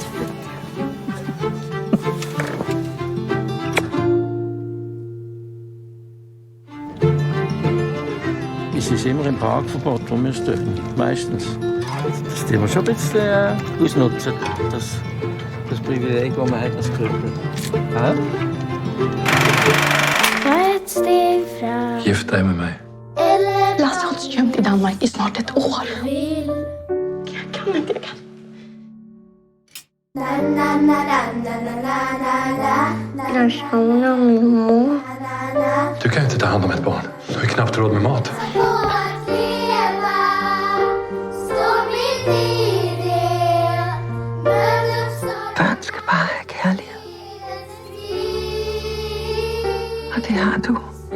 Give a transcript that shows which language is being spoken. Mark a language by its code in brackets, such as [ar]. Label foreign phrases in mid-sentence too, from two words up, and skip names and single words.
[de] Es ist immer im Parkverbot, wo wir stehen. Meistens. Das tun wir schon ein bisschen ausnutzen, das Privileg, das man hat als Körper. Ja? [sv] Gift dig med mig. Lasse har hållit gömd i Danmark i snart ett år. Jag kan inte. Gränssnåren min mor. Du kan ju inte ta hand om ett barn. Du har ju knappt råd med mat. [da] Børn skal bare have kærlighed. Og det har du.